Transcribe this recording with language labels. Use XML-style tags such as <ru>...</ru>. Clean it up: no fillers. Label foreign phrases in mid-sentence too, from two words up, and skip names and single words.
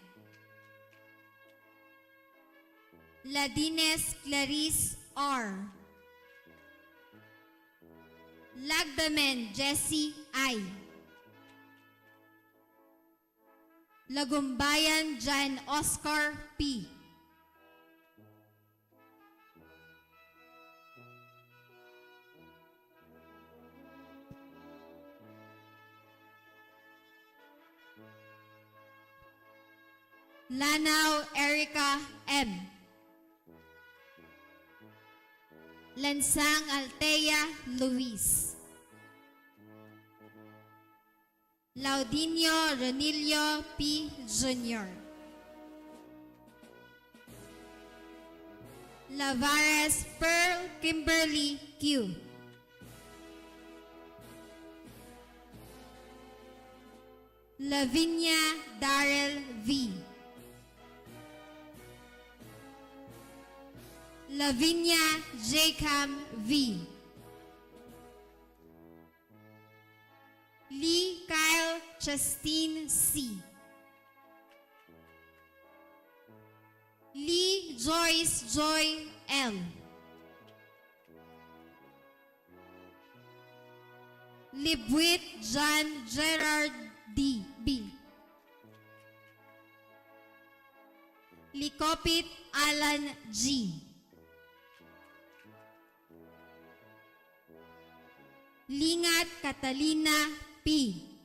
<en>Ladines Clarice R. Lagdamen Jesse I. Lagumbayan Jan Oscar P. Lanao Erica M. Lansang Altea Luis. Laudinio Renilio P. Jr. Lavares Pearl Kimberly Q. Lavinia Darrell V. Lavinia Jacam V. Lee Kyle Justine C. Lee Joyce Joy L. Libwit John Gerard D. B. Likopit Alan G. Lingat Catalina P.</en>